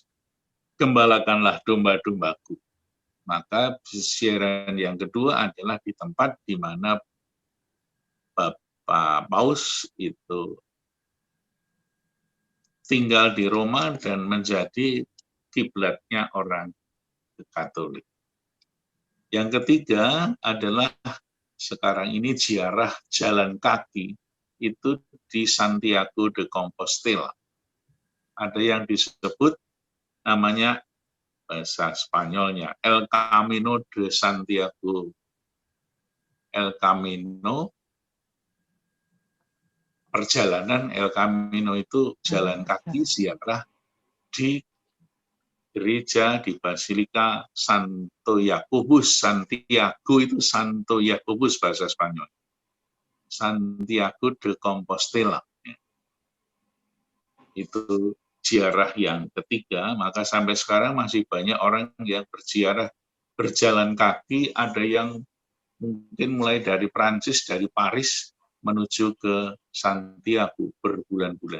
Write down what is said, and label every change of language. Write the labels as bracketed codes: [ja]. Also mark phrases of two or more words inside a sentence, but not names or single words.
[id] Gembalakanlah domba-dombaku. Maka siaran yang kedua adalah di tempat di mana Bapak Paus itu tinggal di Roma dan menjadi kiblatnya orang Katolik. Yang ketiga adalah sekarang ini ziarah jalan kaki itu di Santiago de Compostela. Ada yang disebut namanya bahasa Spanyolnya El Camino de Santiago. El Camino, perjalanan El Camino itu jalan kaki ziarah di gereja di Basilika Santo Yakobus. Santiago itu Santo Yakobus bahasa Spanyol. Santiago de Compostela. Itu ziarah yang ketiga, maka sampai sekarang masih banyak orang yang berziarah berjalan kaki, ada yang mungkin mulai dari Prancis, dari Paris menuju ke Santiago berbulan-bulan.